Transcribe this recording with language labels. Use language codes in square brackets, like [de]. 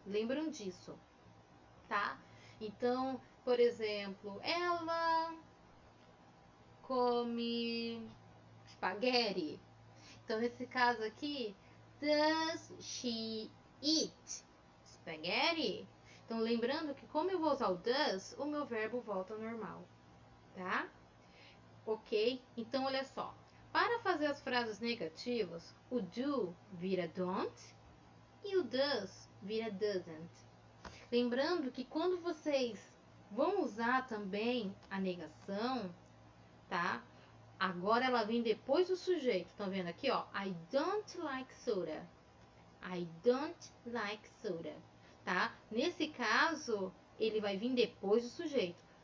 [pt] Lembram disso, tá? Então, por exemplo, ela come espaguete. Então, nesse caso aqui, [en] does she eat spaghetti? [pt] Então, lembrando que como eu vou usar o does, o meu verbo volta ao normal, tá? Ok? Então, olha só. Para fazer as frases negativas, o do vira don't e o does vira doesn't. Lembrando que quando vocês vão usar também a negação, tá? Agora ela vem depois do sujeito. Estão vendo aqui, ó? [en] I don't like soda. I don't like soda, [pt] tá? Nesse caso, ele vai vir depois do sujeito.